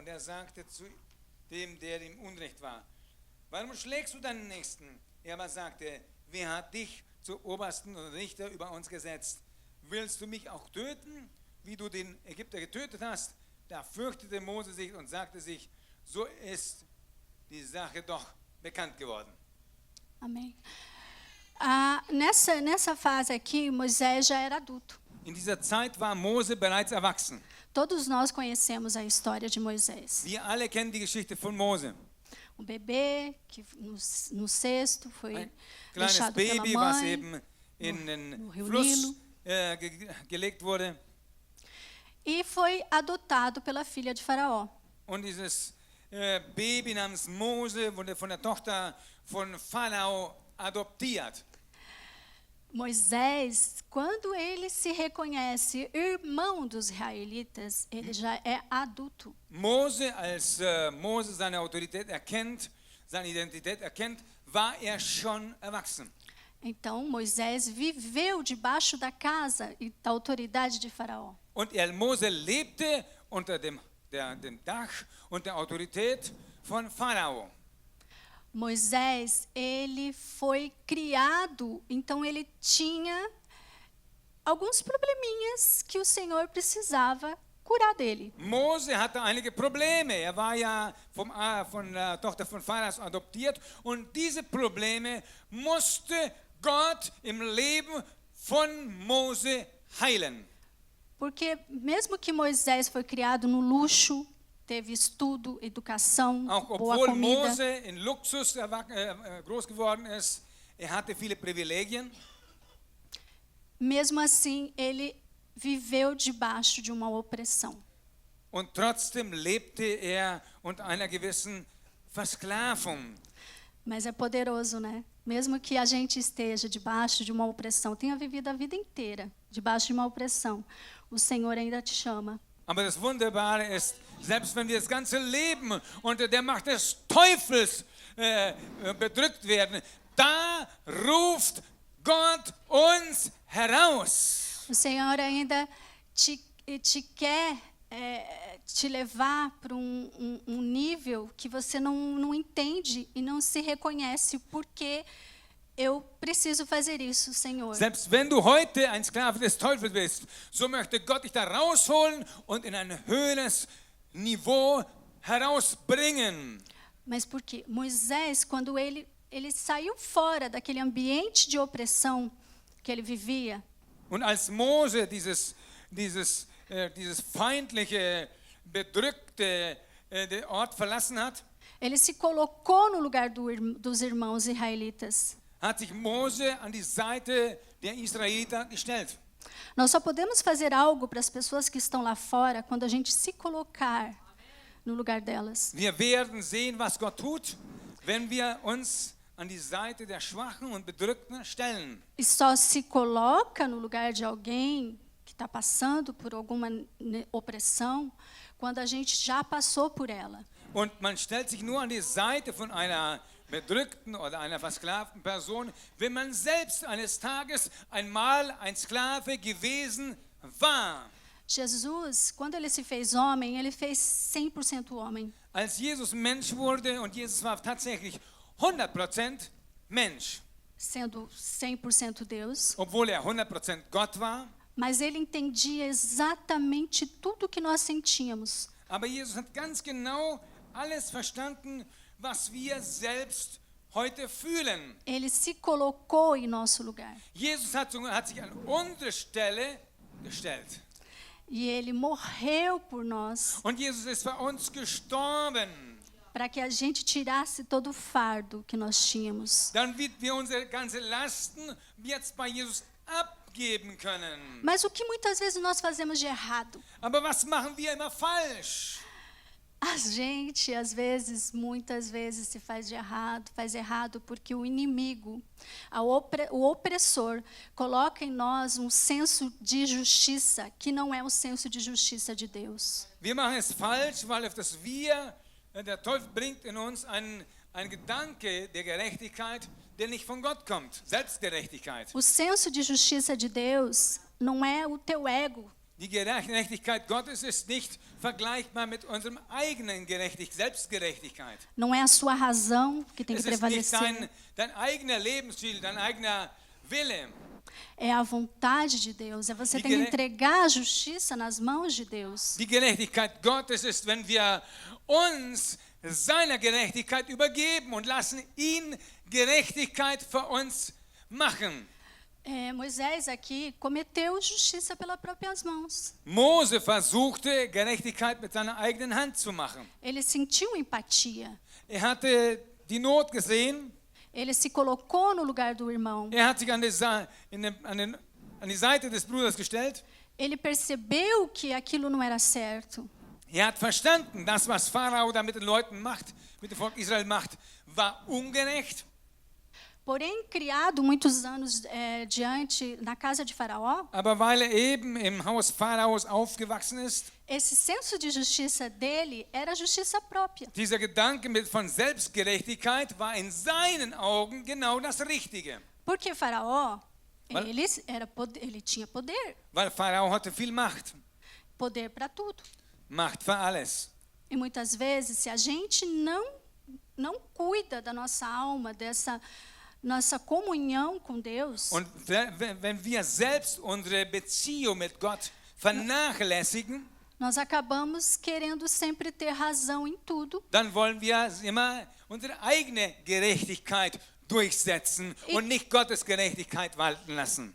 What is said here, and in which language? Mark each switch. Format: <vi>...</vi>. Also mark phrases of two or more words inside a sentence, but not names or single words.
<de>Und er sagte zu dem, der ihm Unrecht war: warum schlägst du deinen Nächsten? Er aber sagte: wer hat dich zum Obersten und Richter über uns gesetzt? Willst du mich auch töten, wie du den Ägypter getötet hast? Da fürchtete Mose sich und sagte sich: so ist die Sache doch bekannt geworden.</de> <pt>Amém. Nessa fase aqui, Moisés já era adulto.</pt> <de>In dieser Zeit war Mose bereits erwachsen.</de> <pt>Todos nós conhecemos a história de Moisés.</pt> <de>Wir alle kennen die Geschichte von Mose.</de> <pt>Um bebê que no cesto foi</pt> <de>Ein kleines</de> <pt>deixado</pt> <de>Baby,</de> <pt>pela</pt> <de>was</de> <pt>mãe.</pt> <de>eben in den</de> <pt>Rio</pt> <de>Fluss</de> <pt>Nilo.</pt> <de>gelegt wurde.</de> <pt>E foi adotado pela filha de Faraó.</pt> <de>Und dieses Baby namens Mose wurde von der Tochter von Pharao adoptiert.</de> <pt>Moisés, quando ele se reconhece irmão dos israelitas, ele já é adulto.</pt> <de>Mose, als Mose seine Autorität erkennt, seine Identität erkennt, war er schon erwachsen.</de> <pt>Então, Moisés viveu debaixo da casa e da autoridade de Faraó.</pt> <de>Und Mose lebte unter dem Dach und der Autorität von Pharao.</de> <pt>Moisés, ele foi criado, então ele tinha alguns probleminhas que o Senhor precisava curar dele.</pt> <de>Mose hatte einige Probleme. Er war ja von der Tochter von Pharao adoptiert, und diese Probleme musste Gott im Leben von Mose heilen.</de> <pt>Porque mesmo que Moisés foi criado no luxo, teve estudo, educação,</pt> <de>Auch</de> <pt>boa</pt> <de>obwohl</de> <pt>comida,</pt> <de>Mose in Luxus groß geworden ist, hatte viele Privilegien.</de> <pt>mesmo assim ele viveu debaixo de uma opressão.</pt> <de>Und trotzdem lebte er unter einer gewissen Versklavung.</de> <pt>Mas é poderoso, né? Mesmo que a gente esteja debaixo de uma opressão, tenha vivido a vida inteira debaixo de uma opressão, o Senhor ainda te chama.</pt> <de>Aber das Wunderbare ist, selbst wenn wir das ganze Leben unter der Macht des Teufels bedrückt werden, da ruft Gott uns heraus.</de> <pt>O Senhor ainda te quer te levar para um nível que você não entende e não se reconhece, porque eu preciso fazer isso, Senhor.</pt> <de>Selbst wenn du heute ein Sklave des Teufels bist, so möchte Gott dich da rausholen und in ein höheres Niveau herausbringen.</de> <pt>Mas por quê? Moisés, quando ele saiu fora daquele ambiente de opressão que ele vivia,</pt> <de>Und als Mose dieses feindliche, bedrückte Ort verlassen hat,</de> <pt>ele se colocou no lugar dos irmãos israelitas.</pt> <de>hat sich Mose an die Seite der Israeliter gestellt.</de> <pt>Nós só podemos fazer algo para as pessoas que estão lá fora quando a gente se colocar no lugar delas.</pt> <de>Wir werden sehen, was Gott tut, wenn wir uns an die Seite der Schwachen und Bedrückten stellen.</de> <pt>E só se coloca no lugar de alguém que está passando por alguma opressão quando a gente já passou por ela.</pt> <de>Und man stellt sich nur an die Seite von einer bedrückten oder einer versklavten Person, wenn man selbst eines Tages einmal ein Sklave gewesen war.</de> <pt>Jesus, quando ele se fez homem, ele fez 100% homem.</pt> <de>Als Jesus Mensch wurde, und Jesus war tatsächlich 100% Mensch,</de> <pt>Sendo 100% Deus,</pt> <de>obwohl er 100% Gott war,</de> <pt>mas ele entendia exatamente tudo que nós sentíamos.</pt> <de>aber Jesus hat ganz genau alles verstanden, was wir selbst heute fühlen.</de> <pt>Ele se colocou em nosso lugar.</pt> <de>Jesus hat sich an unsere Stelle gestellt.</de> <pt>E ele morreu por nós,</pt> <de>Und Jesus ist für uns gestorben,</de> <pt>para que a gente tirasse todo o fardo que nós tínhamos.</pt> <de>damit wir unsere ganze Lasten jetzt bei Jesus abgeben können.</de> <pt>Mas o que muitas vezes nós fazemos de errado?</pt> <de>Aber was machen wir immer falsch?</de> <pt>A gente, às vezes, muitas vezes, se faz errado porque o inimigo, o opressor, coloca em nós um senso de justiça que não é o senso de justiça de Deus.</pt> <de>Wir machen es falsch, weil auf das Wir, der Teufel bringt in uns einen Gedanke der Gerechtigkeit, der nicht von Gott kommt. Selbstgerechtigkeit.</de> <pt>O senso de justiça de Deus não é o teu ego.</pt> <de>Die Gerechtigkeit Gottes ist nicht vergleichbar mit unserem eigenen Selbstgerechtigkeit.</de> <pt>Não é a sua razão que tem que</pt> <de>Es ist nicht</de> <pt>prevalecer.</pt> <de>dein eigener Lebensstil, dein eigener Wille.</de> <pt>É a vontade de Deus. É você tem que entregar a justiça nas mãos de Deus.</pt> <de>Die Gerechtigkeit Gottes ist, wenn wir uns seiner Gerechtigkeit übergeben und lassen ihn Gerechtigkeit für uns machen.</de> <pt>Moisés aqui cometeu justiça pelas próprias mãos.</pt> <de>Mose versuchte, Gerechtigkeit mit seiner eigenen Hand zu machen.</de> <pt>Ele sentiu empatia.</pt> <de>Er hatte die Not gesehen.</de> <pt>Ele se colocou no lugar do irmão.</pt> <de>Er hat sich an die Seite des Bruders gestellt.</de> <pt>Ele percebeu que aquilo não era certo.</pt> <de>Er hat verstanden, das, was Pharao da mit den Leuten macht, mit dem Volk Israel macht, war ungerecht.</de> <pt>Porém, criado muitos anos diante na casa de Faraó,</pt> <de>Aber weil er eben im Haus Pharaos aufgewachsen ist,</de> <pt>esse senso de justiça dele era justiça própria.</pt> <de>dieser Gedanke von Selbstgerechtigkeit war in seinen Augen genau das Richtige.</de> <pt>Porque Faraó,</pt> <de>Weil-</de> <pt>ele tinha poder,</pt> <de>Weil Pharao hatte viel Macht.</de> <pt>poder para tudo.</pt> <de>Macht für alles.</de> <pt>E muitas vezes, se a gente não cuida da nossa alma, dessa nossa comunhão com Deus,</pt> <de>Und wenn wir selbst unsere Beziehung mit Gott vernachlässigen,</de> <pt>nós acabamos querendo sempre ter razão em tudo</pt> <de>dann wollen wir immer unsere eigene Gerechtigkeit durchsetzen und nicht Gottes Gerechtigkeit walten lassen.</de>